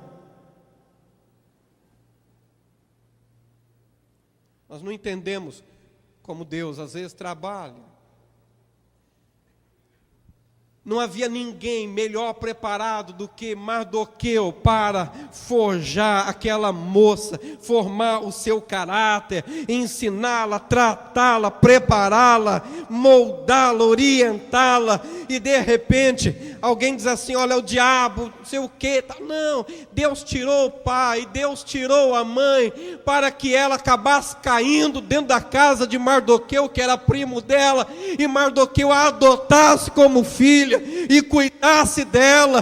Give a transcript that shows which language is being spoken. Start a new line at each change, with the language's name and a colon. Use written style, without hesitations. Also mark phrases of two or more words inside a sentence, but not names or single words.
Portuguese: Nós não entendemos como Deus às vezes trabalha. Não havia ninguém melhor preparado do que Mardoqueu para forjar aquela moça, formar o seu caráter, ensiná-la, tratá-la, prepará-la, moldá-la, orientá-la. E de repente alguém diz assim: olha, o diabo, não sei o que. Não, Deus tirou o pai, Deus tirou a mãe, para que ela acabasse caindo dentro da casa de Mardoqueu, que era primo dela, e Mardoqueu a adotasse como filha e cuidasse dela.